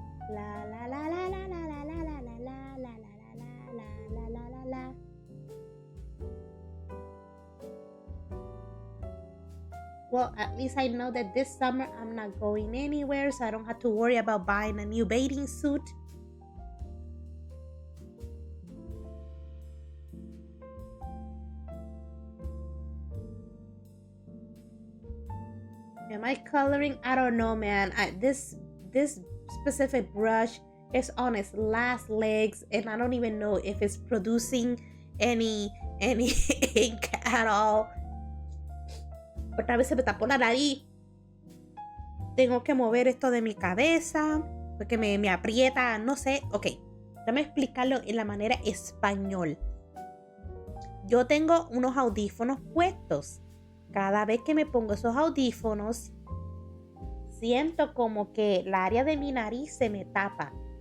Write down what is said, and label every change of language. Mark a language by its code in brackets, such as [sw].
[en] La la la la la la la la la la la la la la la la. Well, at least I know that this summer I'm not going anywhere, so I don't have to worry about buying a new bathing suit. Am I coloring? I don't know, man. This specific brush is on its last legs, and I don't even know if it's producing any ink at all. [es] Otra vez se me tapó la nariz. Tengo que mover esto de mi cabeza porque me aprieta, no sé. Ok, déjame explicarlo en la manera español. Yo tengo unos audífonos puestos. Cada vez que me pongo esos audífonos, siento como que el área de mi nariz se me tapa.